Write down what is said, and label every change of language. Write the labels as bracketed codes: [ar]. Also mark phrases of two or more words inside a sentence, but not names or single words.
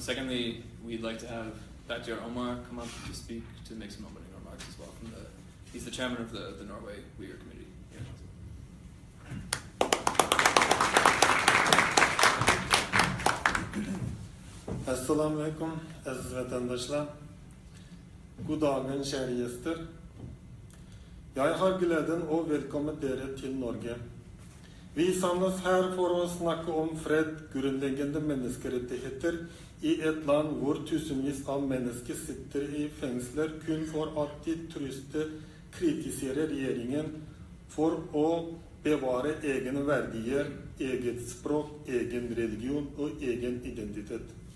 [en] Secondly, we'd like to have Batyar Omar come up to speak to make some opening remarks as well. He's the chairman of the Norway Uyghur Committee. [ar] Assalamu alaikum, [tr] aziz vatandaşlar. [no] God dagen, kjære gjester. Jeg har gleden å velkomme dere til Norge. Vi samles her for å snakke om fred, grunnleggende menneskerettigheter i et land hvor tusenvis av mennesker sitter i fengsler kun for at de truste kritiserer regjeringen for å bevare egne verdier, eget språk, egen religion og egen identitet.